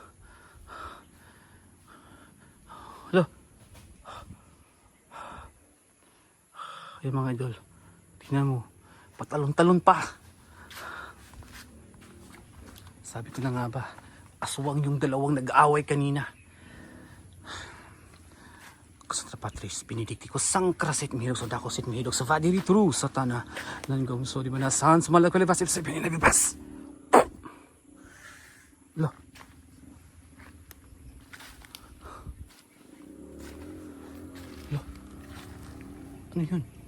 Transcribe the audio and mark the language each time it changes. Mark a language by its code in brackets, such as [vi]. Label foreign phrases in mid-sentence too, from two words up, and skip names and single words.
[tl] Hello. Ay mga idol. Tingnan mo. Patalon-talon pa. Sabi ko na nga ba. Aswang yung dalawang nag-aaway kanina. Sa Patris Benedicti ko sang kraset mihidok sa dakosit mihidok sa vadiri tru sa tanah nan gong so di mana sans malakole pasip sa binibas. Lo. Lo. Ano yun?